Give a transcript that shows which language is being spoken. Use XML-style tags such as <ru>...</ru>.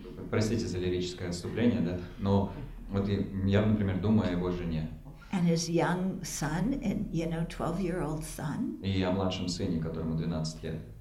<ru>Простите за лирическое отступление, да, но вот я, например, думаю о его жене.</ru> <en>And his young son, and 12-year-old son.</en> <ru>И о младшем сыне, которому 12 лет.</ru>